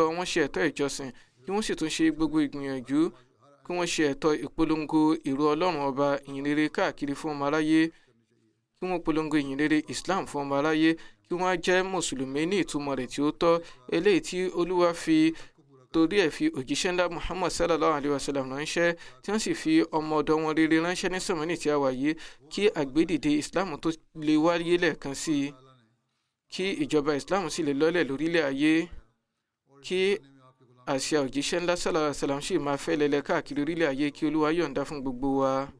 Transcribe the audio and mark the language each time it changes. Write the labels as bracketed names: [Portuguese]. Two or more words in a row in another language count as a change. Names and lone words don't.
[Yoruba] wọ́n ṣe ẹ̀tọ́ ìjọsìn, kí wọ́n sì tún ṣe gbogbo ìgbìyànjú kí wọ́n ṣe ẹ̀tọ́ ìpolongo ìró Ọlọ́run ọba, ìyìnrere káàkiri fún ọmọ aráyé, kí wọ́n polongo ìyìnrere Islam fún ọmọ aráyé, kí wọ́n jẹ́ mùsùlùmí ní ìtumọ̀ rẹ̀ tí ó tọ́, eléyìí tí Olúwa fi torí ẹ̀ fi òjíṣẹ́ ńlá Muhammad [Arabic] صلى الله عليه وسلم [Yoruba] ránṣẹ́, tí wọ́n sì fi ọmọ ọ̀dọ̀ wọn rere ránṣẹ́ ní sànmọ́nì tí a wà yìí, kí àgbédìde Islam tó lè wáyé lẹ́ẹ̀kan sí i, kí ìjọba Islam sì lè lọ́lẹ̀ lórílẹ̀ ayé, kí àsíá òjíṣẹ́ ńlá [Arabic] صلى الله عليه وسلم [Yoruba] sì máa fẹ́ lẹ́lẹ́ káàkiri orílẹ̀ ayé, kí Olúwa yọ̀ǹda fún gbogbo wa.